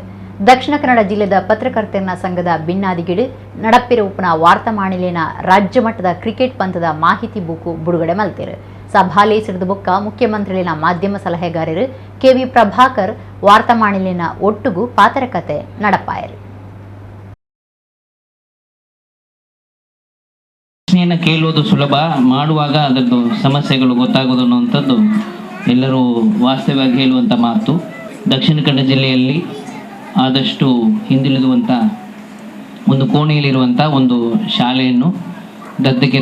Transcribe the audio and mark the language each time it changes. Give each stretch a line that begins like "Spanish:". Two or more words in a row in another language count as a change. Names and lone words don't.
Tulu: ದಕ್ಷಿಣ ಕನ್ನಡ ಜಿಲ್ಲೆದ ಪತ್ರಕರ್ತರ ಸಂಘದ ಭಿನ್ನಾದಿಗಿಡು ನಡಪಿರುಪನ ವಾರ್ತಮಾಣಿಲಿನ ರಾಜ್ಯ ಮಟ್ಟದ ಕ್ರಿಕೆಟ್ ಪಂತದ ಮಾಹಿತಿ ಬುಕ್ಕು ಬಿಡುಗಡೆ ಮಲ್ತೇರು. ಸಭಾಲೆ ಸಿಡಿದ ಬೊಕ್ಕ ಮುಖ್ಯಮಂತ್ರಿಲಿನ ಮಾಧ್ಯಮ ಸಲಹೆಗಾರರು ಕೆವಿ ಪ್ರಭಾಕರ್ ವಾರ್ತಮಾಣಿಲಿನ ಒಟ್ಟುಗೂ ಪಾತ್ರಕತೆ ನಡಪಾಯರು.
Kannada: ಪ್ರಶ್ನೆಯನ್ನು ಕೇಳುವುದು ಸುಲಭ, ಮಾಡುವಾಗ ಅದರದ್ದು ಸಮಸ್ಯೆಗಳು ಗೊತ್ತಾಗೋದು ಅನ್ನುವಂಥದ್ದು ಎಲ್ಲರೂ ವಾಸ್ತವವಾಗಿ ಹೇಳುವಂಥ ಮಾತು. ದಕ್ಷಿಣ ಕನ್ನಡ ಜಿಲ್ಲೆಯಲ್ಲಿ ಆದಷ್ಟು ಹಿಂದುಳಿದುವಂಥ ಒಂದು ಕೋಣೆಯಲ್ಲಿರುವಂಥ ಒಂದು ಶಾಲೆಯನ್ನು ದತ್ತಕ್ಕೆ